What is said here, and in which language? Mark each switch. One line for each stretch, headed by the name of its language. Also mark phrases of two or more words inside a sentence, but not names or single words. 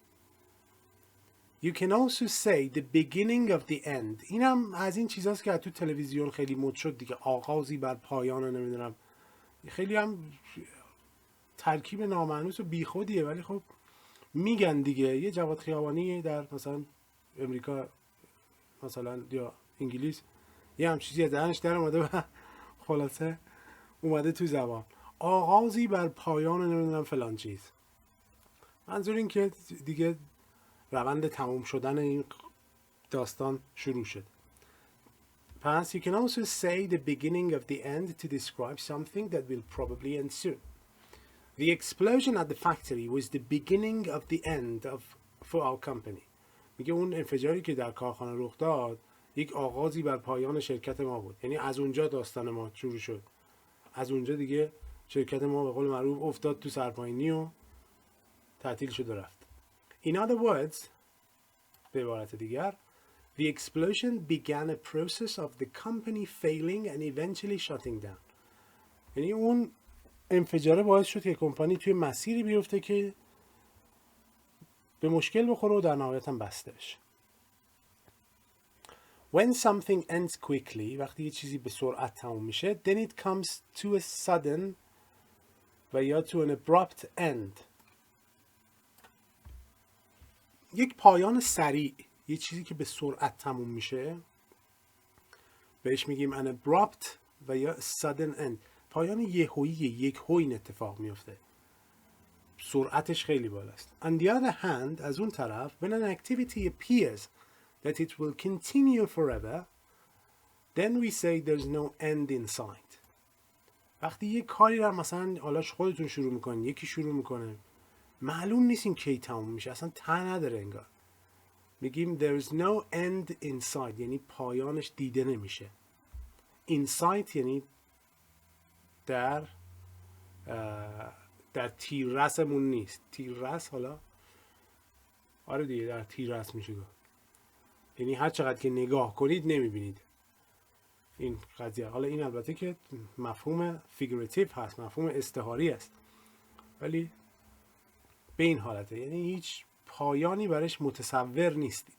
English: You can also say the beginning of the end.
Persian: اینم از این چیزاست که تو تلویزیون خیلی مد شد دیگه، آغازی بر پایان، نمیدونم، خیلی هم ترکیب نامعنوس و بیخودیه، ولی خب میگن دیگه. یه جواد خیابانی در مثلا امریکا مثلا یا انگلیس یه هم چیزی از دهنش در اومده و خلاصه اومده تو زبان، آغازی بر پایان نمیدونم فلان چیز. منظور این که دیگه روند تموم شدن این داستان شروع شد.
English: پس you can also say the beginning of the end to describe something that will probably end soon. The explosion at the factory was the beginning of the end for our company.
Persian: میگه اون انفجاری که در کارخانه رخ داد یک آغازی بر پایان شرکت ما بود. یعنی از اونجا داستان ما شروع شد. از اونجا دیگه شرکت ما به قول معروف افتاد تو سرپاینی و تعطیل شد و رفت.
English: In other words،
Persian: به عبارت دیگر،
English: the explosion began a process of the company failing and eventually shutting down.
Persian: یعنی اون انفجاره باعث شد که کمپانی توی مسیری بیفته که به مشکل بخوره و در نهایت هم بسته بشه.
English: When something ends quickly،
Persian: وقتی یه چیزی به سرعت تموم میشه،
English: then it comes to a sudden
Persian: و یا
English: to an abrupt end.
Persian: یک پایان سریع، یه چیزی که به سرعت تموم میشه بهش میگیم
English: an abrupt
Persian: و یا
English: sudden end.
Persian: پایان یهویی، یک هو این اتفاق میفته، سرعتش خیلی بالاست.
English: On the other hand،
Persian: از اون طرف
English: when an activity appears that it will continue forever then we say there's no end in sight.
Persian: وقتی یه کاری رو مثلا حالا خودتون شروع میکنین، یکی شروع میکنه، معلوم نیست این کی تموم میشه، اصلا ته نداره انگار، میگیم
English: there is no end in sight،
Persian: یعنی پایانش دیده نمیشه.
English: in sight
Persian: یعنی در تیررسمون نیست. تیررس حالا آره دیگه در تیررس میشه گفت، یعنی هر چقدر که نگاه کنید نمیبینید این قضیه. حالا این البته که مفهوم فیگورتیو هست، مفهوم استعاری است، ولی به این حالته، یعنی هیچ پایانی برش متصور نیستید.